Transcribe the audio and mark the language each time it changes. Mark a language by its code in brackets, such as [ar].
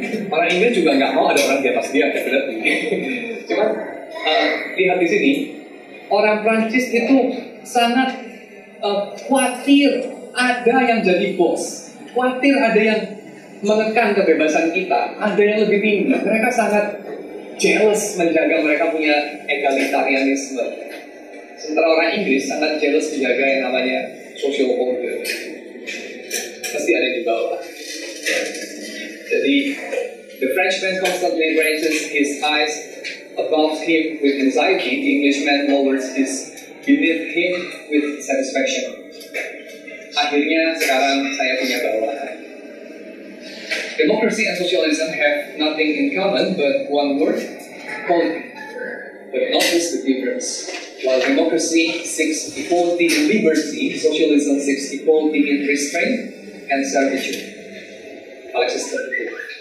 [id] Orang Inggris juga nggak mau ada orang di atas dia, berarti. Cuman lihat di sini, orang Prancis itu sangat khawatir ada yang jadi bos, khawatir ada yang mengekang kebebasan kita, ada yang lebih tinggi. Mereka sangat jealous menjaga mereka punya egalitarianisme. Sementara orang Inggris sangat jealous menjaga yang namanya social order. Pasti ada di bawah. [en] Jadi, the Frenchman constantly raises his eyes above him with anxiety. The Englishman lowers his beneath him with satisfaction. [id] Akhirnya sekarang saya punya bawahan. [en] Democracy and socialism have nothing in common but one word, politics. But notice the difference. While democracy seeks equality in liberty, socialism seeks equality in restraint and servitude. Alexis 32.